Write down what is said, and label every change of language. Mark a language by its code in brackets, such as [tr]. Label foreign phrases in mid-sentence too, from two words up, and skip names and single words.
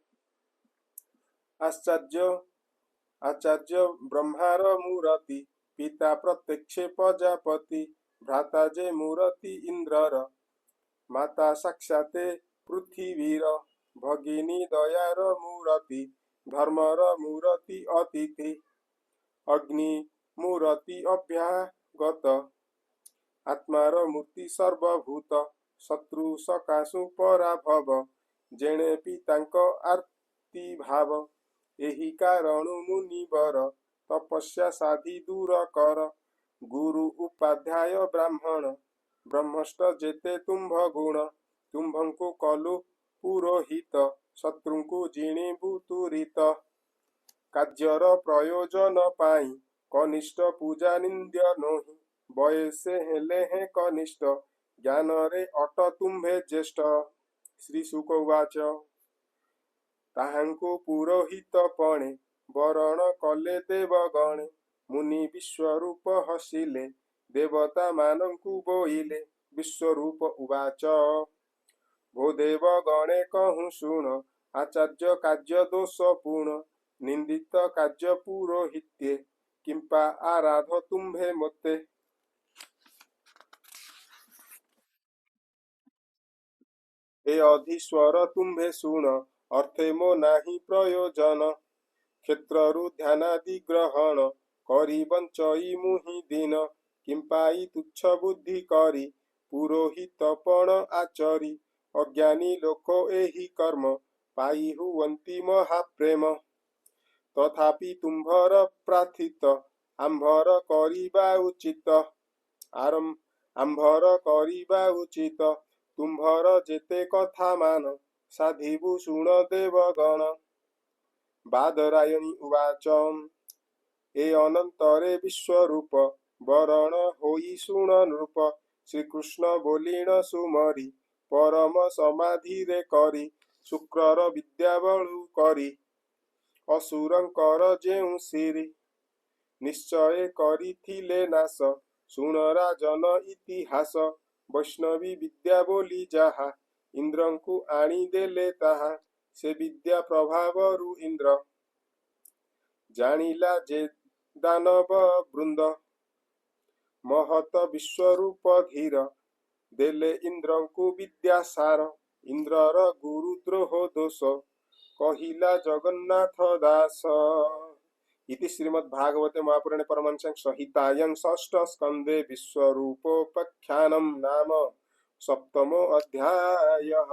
[or] ଆଚାର୍ଯ୍ୟ ବ୍ରହ୍ମାର ମୂରତି ପିତା ପ୍ରତ୍ୟକ୍ଷ ପ୍ରଜାପତି ଭ୍ରାତା ଯେ ମୂରତି ଇନ୍ଦ୍ରର ମାତା ସାକ୍ଷାତେ ପୃଥ୍ୱୀର ଭଗିନୀ ଦୟାର ମୂରତି ଧର୍ମର ମୂରତି ଅତିଥି ଅଗ୍ନି ମୂରତି ଅଭ୍ୟାଗତ ଆତ୍ମାର ମୂର୍ତ୍ତି ସର୍ବଭୂତ ଶତ୍ରୁ ସକାଶୁ ପରାଭବ ଯେଣେ ପିତାଙ୍କ ଆର୍ତ୍ତି ଭାବ ଏହି କାରଣୁ ମୁନିବର ତପସ୍ୟା ସାଧି ଦୂର କର ଗୁରୁ ଉପାଧ୍ୟାୟ ବ୍ରାହ୍ମଣ ବ୍ରହ୍ମଷ୍ଟ ଯେତେ ତୁମ୍ଭ ଗୁଣ ତୁମ୍ଭଙ୍କୁ କଲୁ ପୁରୋହିତ ଶତ୍ରୁଙ୍କୁ ଜିଣିବୁ ତୁରିତ କାର୍ଯ୍ୟର ପ୍ରୟୋଜନ ପାଇଁ କନିଷ୍ଠ ପୂଜା ନିନ୍ଦ୍ୟ ନୋହି ବୟସେ ହେଲେ ହେଁ କନିଷ୍ଠ ଜ୍ଞାନରେ ଅଟ ତୁମ୍ଭେ ଜ୍ୟେଷ୍ଠ ଶ୍ରୀ ଶୁକ ଉବାଚ ତାହାଙ୍କୁ ପୁରୋହିତ ପଣେ ବରଣ କଲେ ଦେବଗଣେ ମୁନି ବିଶ୍ୱରୂପ ହସିଲେ ଦେବତା ମାନଙ୍କୁ ବୋଇଲେ ବିଶ୍ୱରୂପ ଉବାଚ ଭୋ ଦେବ ଗଣେ କହୁଁ ଶୁଣ ଆଚାର୍ଯ୍ୟ କାର୍ଯ୍ୟ ଦୋଷ ପୂର୍ଣ୍ଣ ନିନ୍ଦିତ କାର୍ଯ୍ୟ ପୁରୋହିତ୍ୟେ କିମ୍ପା ଆରାଧ ତୁମ୍ଭେ ମତେ ଏ ଅଧୀଶ୍ୱର ତୁମ୍ଭେ ଶୁଣ ଅର୍ଥେ ମୋ ନାହିଁ ପ୍ରୟୋଜନ କ୍ଷେତ୍ରରୁ ଧ୍ୟାନାଦି ଗ୍ରହଣ କରି ବଞ୍ଚଇ ମୁହିଁ ଦିନ କିମ୍ପାଇ ତୁଚ୍ଛ ବୁଦ୍ଧି କରି ପୁରୋହିତପଣ ଆଚରି ଅଜ୍ଞାନୀ ଲୋକ ଏହି କର୍ମ ପାଇ ହୁଅନ୍ତି ମହାପ୍ରେମ ତଥାପି ତୁମ୍ଭର ପ୍ରାର୍ଥିତ ଆମ୍ଭର କରିବା ଉଚିତ ଆମ୍ଭର କରିବା ଉଚିତ ତୁମ୍ଭର ଯେତେ କଥା ମାନ ସାଧିବୁ ଶୁଣ ଦେବଗଣ ବାଦରାୟଣି ଉବାଚ ଏ ଅନନ୍ତରେ ବିଶ୍ୱରୂପ ବରଣ ହୋଇ ଶୁଣ ନୃପ ଶ୍ରୀକୃଷ୍ଣ ବୋଲିଣ ସୁମରି ପରମ ସମାଧି ରେ କରି ଶୁକ୍ରର ବିଦ୍ୟା ବଳୁ କରି ଅସୁରଙ୍କର ଯେଉଁ ସିରି ନିଶ୍ଚୟ କରିଥିଲେ ନାଶ ଶୁଣ ରାଜନ ଇତିହାସ ବୈଷ୍ଣବୀ ବିଦ୍ୟା ବୋଲି ଯାହା ଇନ୍ଦ୍ରଙ୍କୁ ଆଣି ଦେଲେ ତାହା ସେ ବିଦ୍ୟା ପ୍ରଭାବରୁ ଇନ୍ଦ୍ର ଜାଣିଲା ଯେ ଦାନବ ବୃନ୍ଦ ମହତ ବିଶ୍ୱରୂପ ଧୀର ଦେଲେ ଇନ୍ଦ୍ରଙ୍କୁ ବିଦ୍ୟାସାର ଇନ୍ଦ୍ରର ଗୁରୁଦ୍ରୋହ ଦୋଷ କହିଲା ଜଗନ୍ନାଥ ଦାସ ଇତି ଶ୍ରୀମଦ୍ଭାଗବତେ ମହାପୁରାଣେ ପରମହଂସ ସଂହିତାୟାଂ ଷଷ୍ଠ ସ୍କନ୍ଦେ ବିଶ୍ୱରୂପୋପାଖ୍ୟାନଂ ନାମ ସପ୍ତମୋ ଅଧ୍ୟାୟଃ।